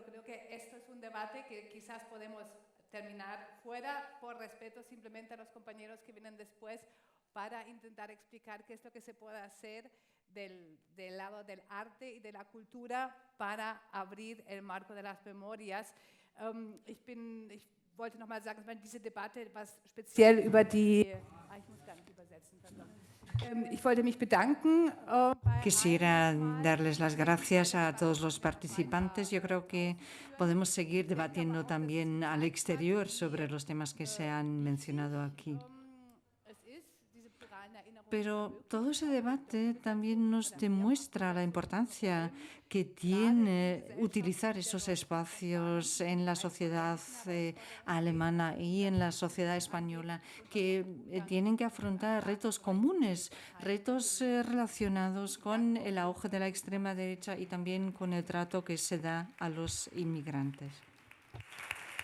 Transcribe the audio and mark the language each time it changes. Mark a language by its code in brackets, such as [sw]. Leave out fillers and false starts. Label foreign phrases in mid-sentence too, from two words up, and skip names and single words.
[es] creo que esto es un debate que quizás podemos terminar fuera por respeto simplemente a los compañeros que vienen después para intentar explicar qué es lo que se puede hacer del lado del arte y de la cultura para abrir el marco de las memorias. [de] Ich wollte noch mal sagen, dass diese Debatte was speziell über die... ich muss gar nicht übersetzen, pardon. Ich wollte mich bedanken. [es] Quisiera darles las gracias a todos los participantes. Yo creo que podemos seguir debatiendo también al exterior sobre los temas que se han mencionado aquí. Pero todo ese debate también nos demuestra la importancia que tiene utilizar esos espacios en la sociedad alemana y en la sociedad española, que tienen que afrontar retos comunes, retos relacionados con el auge de la extrema derecha y también con el trato que se da a los inmigrantes.